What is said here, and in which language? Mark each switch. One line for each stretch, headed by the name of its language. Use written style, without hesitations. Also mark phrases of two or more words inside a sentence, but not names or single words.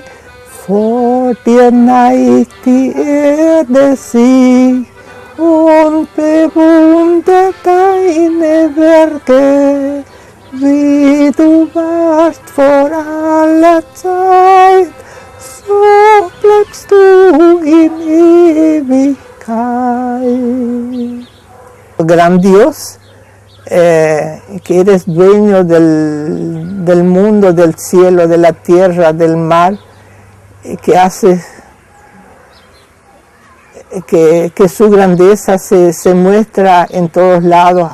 German: Vor dir neigt die Erde sich und bewundert deine Werke, wie du warst vor aller Zeit, so bleibst du in Ewigkeit.
Spanish: Gran Dios, que eres dueño del mundo, del cielo, de la tierra, del mar, que hace que su grandeza se muestra en todos lados.